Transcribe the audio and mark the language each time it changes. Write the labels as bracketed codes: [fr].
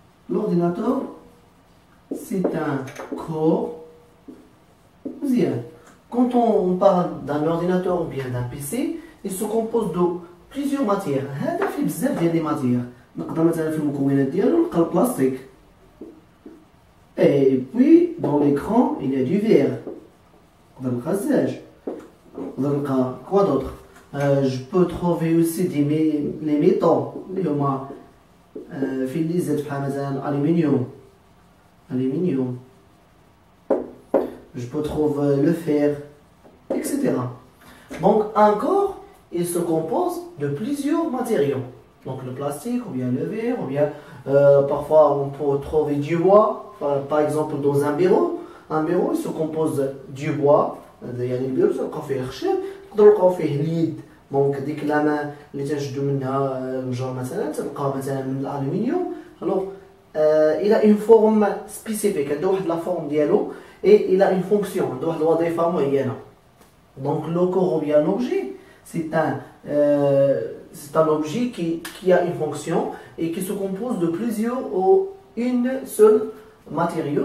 [fr] L'ordinateur c'est un corps. Quand on parle d'un ordinateur ou bien d'un PC, il se compose de plusieurs matières. [ar] هذا فيه بزاف ديال لي ماتيير. نقدر مثلا في المكونات ديالو نلقى البلاستيك. [fr] Et puis dans l'écran il y a du verre. [ar] نقدر نلقى الزاج. نقدر نلقى [fr] quoi d'autre? Je peux trouver aussi les métaux [ar] اللي هما في اللي زاد بحال مثلا الألمنيوم. [fr] Aluminium. Je peux trouver le fer, etc. Donc un corps, il se compose de plusieurs matériaux. Donc le plastique, ou bien le verre, ou bien parfois on peut trouver du bois. Par exemple dans un bureau il se compose du bois. [ar] يعني البيرو تلقاو فيه الخشب، تقدروا تلقاو فيه اليد. دونك ديك لامان اللي تنشدو منها المجر مثلا تلقاو مثلا من الألمنيوم. [fr] Alors il a une forme spécifique, il a la forme dialogue et il a une fonction, il a une fonction. Donc le corps ou bien l'objet, c'est un objet qui a une fonction et qui se compose de plusieurs ou une seule matériau.